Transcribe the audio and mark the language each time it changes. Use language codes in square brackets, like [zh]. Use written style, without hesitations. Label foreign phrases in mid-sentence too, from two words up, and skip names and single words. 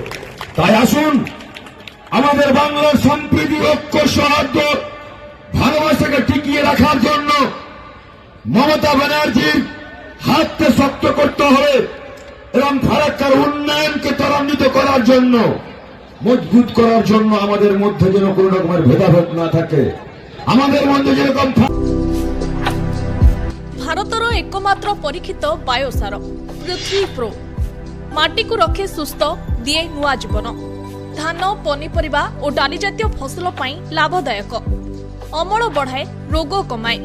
[bn] তাই আসুন, আমাদের বাংলার সম্প্রীতি, ঐক্য, সৌহার্দ্য, ভালোবাসাকে টিকিয়ে রাখার জন্য মমতা ব্যানার্জির হাতকে শক্ত করতে হবে এবং ফারাক্কার উন্নয়নকে ত্বরান্বিত করার জন্য, মজবুত করার জন্য আমাদের মধ্যে যেন কোনো রকমের ভেদাভেদ না থাকে। আমাদের মধ্যে যেরকম [or] ଭାରତର ଏକମାତ୍ର ପରୀକ୍ଷିତ ବାୟୋସାର ପୃଥ୍ୱୀ ପ୍ରୋ ମାଟିକୁ ରଖେ ସୁସ୍ଥ, ଦିଏ ନୂଆ ଜୀବନ। ଧାନ, ପନିପରିବା ଓ ଡାଲି ଜାତୀୟ ଫସଲ ପାଇଁ ଲାଭଦାୟକ, ଅମଳ ବଢ଼ାଏ, ରୋଗ କମାଏ।